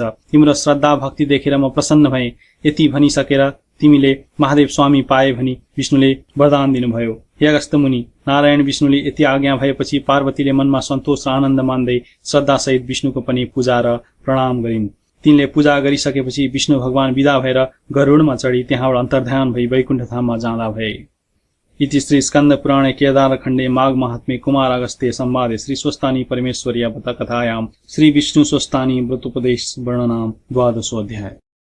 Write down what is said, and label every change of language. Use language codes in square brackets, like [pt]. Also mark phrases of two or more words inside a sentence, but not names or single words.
[ne] तिम्रो श्रद्धा भक्ति देखेर म प्रसन्न भए। यति भनिसकेर तिमीले महादेव स्वामी पाए भनी विष्णुले वरदान दिनुभयो। हे अगस्त्य मुनि, नारायण विष्णुले यति आज्ञा भएपछि पार्वतीले मनमा सन्तोष र आनन्द मान्दै श्रद्धासहित विष्णुको पनि पूजा र प्रणाम गरिन्। तिनले पूजा गरिसकेपछि विष्णु भगवान विदा भएर गरुडमा चढी त्यहाँबाट अन्तर्ध्यान भई वैकुण्ठ धाममा जाँदा भए। [sa] इति श्री स्कंद पुराणे केदार खण्डे माघ महात्म्ये कुमार अगस्त्य संवादे श्री स्वस्थानी परमेश्वरी कथायां श्री विष्णु स्वस्थानी व्रतोपदेश वर्णनाम 12 अध्याय।